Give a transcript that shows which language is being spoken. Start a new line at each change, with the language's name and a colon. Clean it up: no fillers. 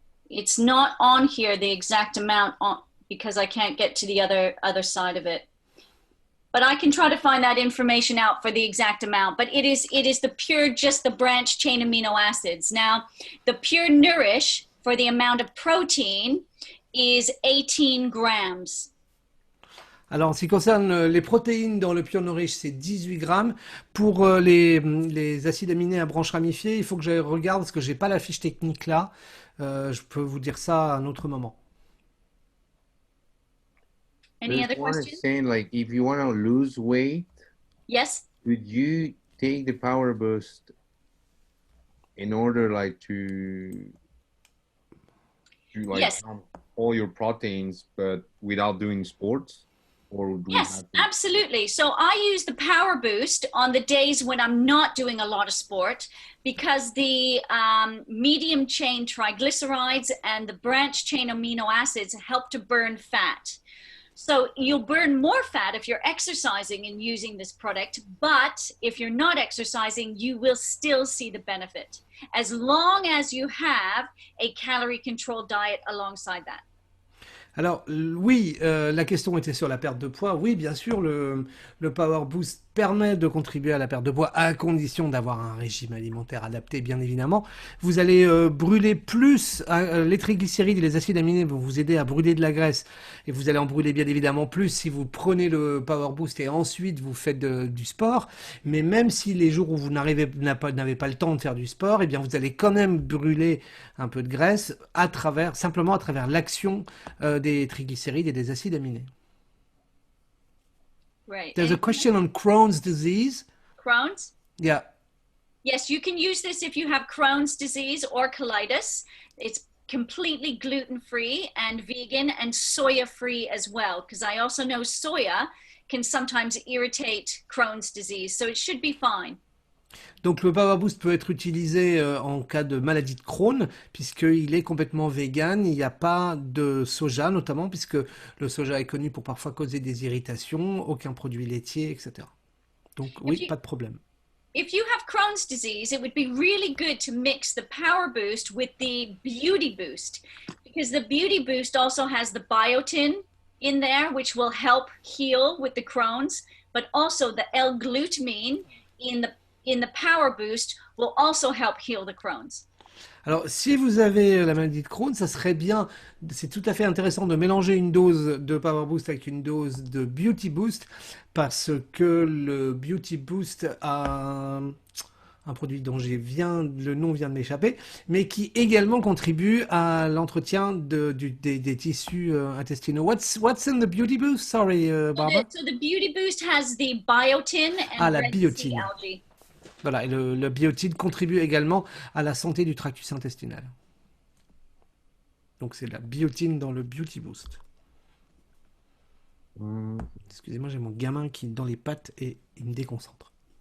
English: It's not on here, the exact amount, because I can't get to the other side of it. But I can try to find that information out for the exact amount. But it is the pure, just the branch chain amino acids. Now, the Pure Nourish for the amount of protein is 18 grams.
French: Alors, en ce qui concerne les protéines dans le Pure Nourish, c'est 18 grammes. Pour les acides aminés à branches ramifiées, il faut que je regarde parce que j'ai pas la fiche technique là. Je peux vous dire ça à un autre moment.
English: Any other One is questions? saying, like, if you want to lose weight, Yes. could you take the Power Boost in order, like, to like Yes. count all your proteins, but without doing sports? Or do we Yes, have to- absolutely. So I use the Power Boost on the days when I'm not doing a lot of sport because the medium chain triglycerides and the branch chain amino acids help to burn fat. So you'll burn more fat if you're exercising and using this product, but if you're not exercising, you will still see the benefit as long as you have a calorie controlled diet alongside that.
French: Alors oui, la question était sur la perte de poids. Oui, bien sûr, le Power Boost permet de contribuer à la perte de poids à condition d'avoir un régime alimentaire adapté, bien évidemment. Vous allez brûler plus, les triglycérides et les acides aminés vont vous aider à brûler de la graisse et vous allez en brûler bien évidemment plus si vous prenez le Power Boost et ensuite vous faites du sport. Mais même si les jours où vous n'avez pas le temps de faire du sport, eh bien vous allez quand même brûler un peu de graisse simplement à travers l'action des triglycérides et des acides aminés.
English: Right. There's a question on Crohn's disease. Crohn's? Yeah. Yes, you can use this if you have Crohn's disease or colitis. It's completely gluten-free and vegan and soya-free as well, because I also know soya can sometimes irritate Crohn's disease, so it should be fine.
French: Donc le Power Boost peut être utilisé en cas de maladie de Crohn, puisqu'il est complètement vegan. Il n'y a pas de soja, notamment, puisque le soja est connu pour parfois causer des irritations, aucun produit laitier, etc. Donc oui, pas de problème.
English: If you have Crohn's disease, it would be really good to mix the Power Boost with the Beauty Boost, because the Beauty Boost also has the biotin in there, which will help heal with the Crohn's, but also the L-glutamine in the Power Boost will also help heal the Crohn's.
French: Alors, si vous avez la maladie de Crohn, ça serait bien, c'est tout à fait intéressant de mélanger une dose de Power Boost avec une dose de Beauty Boost, parce que le Beauty Boost a un produit dont le nom vient de m'échapper, mais qui également contribue à l'entretien des tissus intestinaux.
English: What's in the Beauty Boost? Sorry, Barbara. So the Beauty Boost has the biotin and
French: la
English: red sea
French: biotine.
English: algae.
French: Voilà, et le biotine contribue également à la santé du tractus intestinal. Donc c'est la biotine dans le Beauty Boost. Excusez-moi, j'ai mon gamin qui est dans les pattes et il me déconcentre.